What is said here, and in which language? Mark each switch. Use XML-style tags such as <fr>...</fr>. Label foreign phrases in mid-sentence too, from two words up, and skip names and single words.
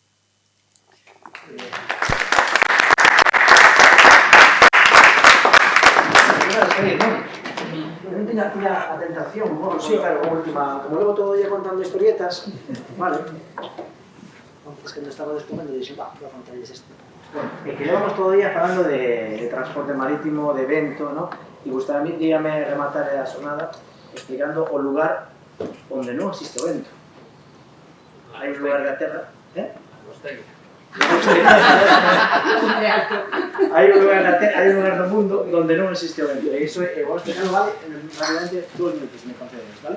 <es>También tenía la tentación, bueno, sí, claro, como luego todo ya contando historietas, vale. Es que no estaba descubriendo y dije, va, voy a contarles esto. Bueno, que llevamos todo el día hablando de transporte marítimo, de evento, ¿no?</es> <gl>Y gustaría rematar a xornada explicando o lugar onde non existe o vento. Hai un lugar da Terra, hai un lugar do mundo onde non existe o vento. E iso vou explicar, vale, rápidamente 2 minutos,</gl> <es>me concedes,</es> <gl>vale?</gl>